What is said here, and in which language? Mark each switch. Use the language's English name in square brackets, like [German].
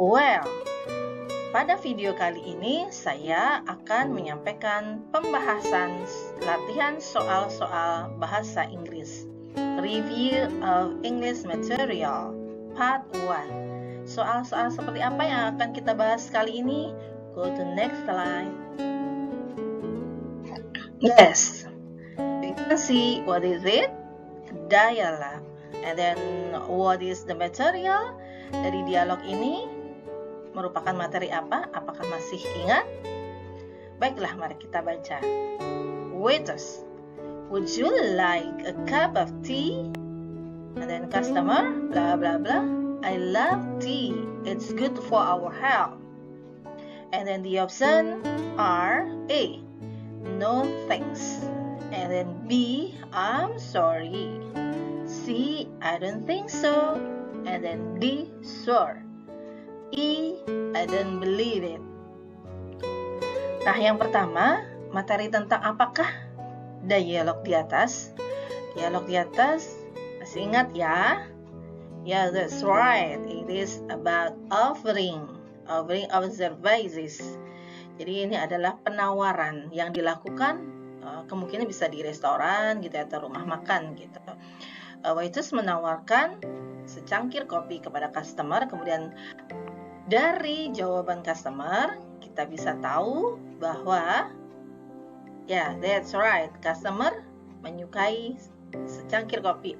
[Indonesian] Well, pada video kali ini saya akan menyampaikan pembahasan latihan soal-soal bahasa Inggris. [English] Review of English Material Part 1. [Indonesian] Soal-soal seperti apa yang akan kita bahas kali ini? [English] Go to next slide. Yes, you can see what is it? Dialogue. And then what is the material? [Indonesian] Dari dialog ini merupakan materi apa? Apakah masih ingat? Baiklah, mari kita baca. [English] Waiters, would you like a cup of tea? And then customer, blah blah blah. I love tea. It's good for our health. And then the option are A, no thanks. And then B, I'm sorry. C, I don't think so. And then D, sure. E, I don't believe it. [Indonesian] Nah, yang pertama, materi tentang apakah dialog di atas? Dialog di atas, masih ingat ya? [English] Yeah, that's right. It is about offering of services. [Indonesian] Jadi ini adalah penawaran yang dilakukan, kemungkinan bisa di restoran gitu atau rumah makan gitu. Waiters menawarkan secangkir kopi kepada customer, kemudian dari jawaban customer, kita bisa tahu bahwa [English] that's right, [Indonesian] customer menyukai secangkir kopi.